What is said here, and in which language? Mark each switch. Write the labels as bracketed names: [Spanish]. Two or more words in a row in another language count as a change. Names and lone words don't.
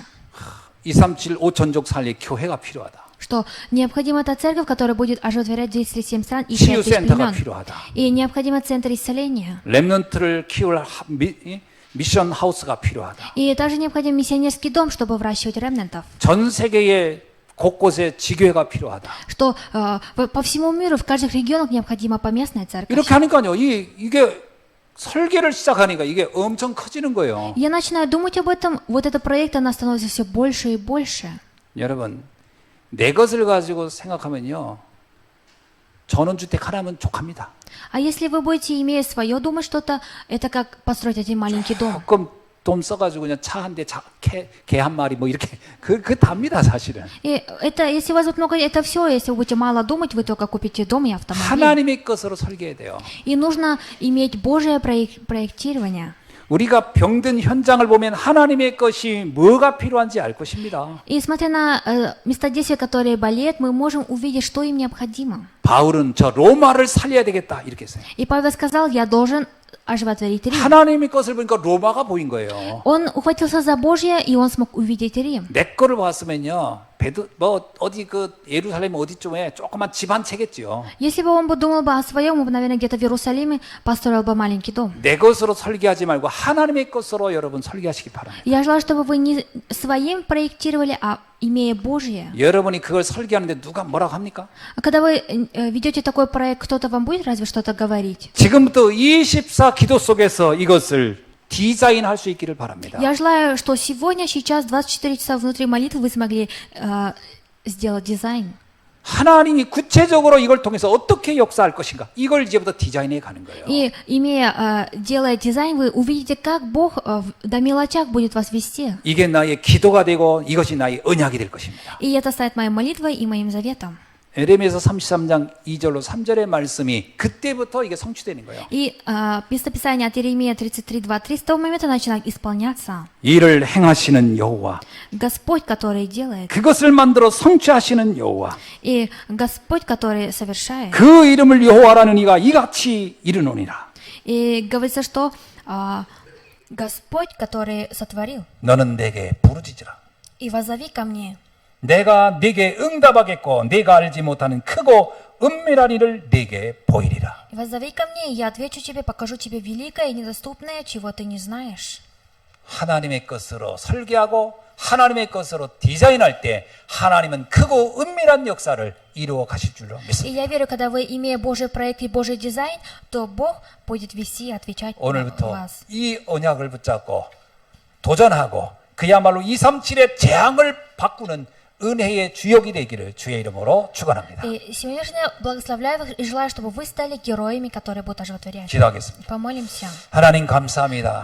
[Korean] 237 5천족 살릴 교회가 필요하다. [Russian] Что необходима эта церковь, которая будет оживотворять 237 стран и 5 [Korean] 치유 [Russian] тысяч [Korean] 센터가 [Russian] племен. [Korean] 필요하다. [Russian] И необходимо центр исцеления. [Korean] 렘넌트를 키울 미션 하우스가 필요하다. [Russian] И также необходим миссионерский дом, чтобы выращивать ремнантов. [Korean] 전 세계의 곳곳에 지교회가 필요하다. [Russian] Что по всему миру, в каждых регионах необходима поместная церковь. [Korean] 이렇게 하니까요. 이게 설계를 시작하니까 이게 엄청 커지는 거예요. [Russian] Я начинаю думать об этом, вот этот проект, она становится все больше и больше. [Korean] 여러분, 내 것을 가지고 생각하면요. 전원주택 하나면 족합니다. [Russian] А если вы будете, имея свое, думать что-то, это как построить один маленький дом. [Korean] 조금 돈 써가지고 그냥 차 한 대, 개 한 마리 뭐 이렇게 그 답니다 사실은. [Russian] И это, если у вас вот много, это все, если вы будете мало думать, вы только купите дом и автомобиль. [Korean] 하나님의 것으로 설계해야 돼요. [Russian] И нужно иметь Божие проектирование. [Korean] 우리가 병든 현장을 보면 하나님의 것이 뭐가 필요한지 알 것입니다. [Russian] И смотря на места действия, которые болеют, мы можем увидеть, что им необходимо. [Korean] 바울은 저 로마를 살려야 되겠다 이렇게 했어요. [Russian] И Павел сказал, я должен оживотворить Рим. [Korean] 하나님의 것을 보니까 로마가 보인 거예요. [Russian] Он ухватился за Божье, и он смог увидеть Рим. [Korean] 내 거를 봤으면요. 뭐 어디 그 예루살렘 어디쯤에 조그만 집 한 채겠지요. [Russian] Если бы он бы думал бы о своем, он бы, наверное, где-то в Иерусалиме построил бы маленький дом. [Korean] 내 것으로 설계하지 말고 하나님의 것으로 여러분 설계하시기 바랍니다. [Russian] Я желаю, чтобы вы не своим проектировали, а имея Божье. [Korean] 여러분이 그걸 설계하는데 누가 뭐라고 합니까? [Russian] А когда вы ведете такой проект, кто-то вам будет разве что-то говорить? [Korean] 지금부터 24 기도 속에서 이것을 디자인할 수 있기를 바랍니다. [Russian] Я желаю, что сегодня, сейчас, 24 часа внутри молитвы вы смогли сделать дизайн. [Korean] 하나님이 구체적으로 이걸 통해서 어떻게 역사할 것인가 이걸 이제부터 디자인해 가는 거예요. [Russian] И делая дизайн, вы увидите, как Бог до мелочах будет вас вести. [Korean] 이게 나의 기도가 되고 이것이 나의 언약이 될 것입니다. [Russian] И это станет моей молитвой и моим заветом. [Korean] 에레미야서 33장 2절로 3절의 말씀이 그때부터 이게 성취되는 거예요. [Russian] И местописание от Иеремия 33:2-3 с того момента начинает исполняться. [Korean] 이를 행하시는 여호와, [Russian] Господь, который делает, [Korean] 그것을 만들어 성취하시는 여호와, [Russian] и Господь, который совершает. [Korean] 그 이름을 여호와라는 이가 이같이 이르노니라. [Russian] И говорится, что Господь, который сотворил, [Korean] 너는 내게 부르짖으라. [Russian] и воззови ко мне. [Korean] 내가 네게 응답하겠고 네가 알지 못하는 크고 은밀한 일을 네게 보이리라. [Russian] И воззови ко мне, и я отвечу тебе, покажу тебе великое и недоступное, чего ты не знаешь. [Korean] 하나님의 것으로 설계하고 하나님의 것으로 디자인할 때 하나님은 크고 은밀한 역사를 이루어 가실 줄로 [Russian] И [Korean] 믿습니다. [Russian] я верю, когда вы, имея Божий проект и Божий дизайн, то Бог будет вести и отвечать на [Korean] 오늘부터 [Russian] вас. [Korean] 이 언약을 붙잡고 도전하고 그야말로 237의 재앙을 바꾸는 은혜의 주역이 되기를 주의 이름으로 축원합니다. [Russian] И сегодняшнее благословляю вас и желаю, чтобы вы стали героями, которые будут оживотворять. [Korean] 기도하겠습니다. [Russian] Помолимся. [Korean] 하나님 감사합니다.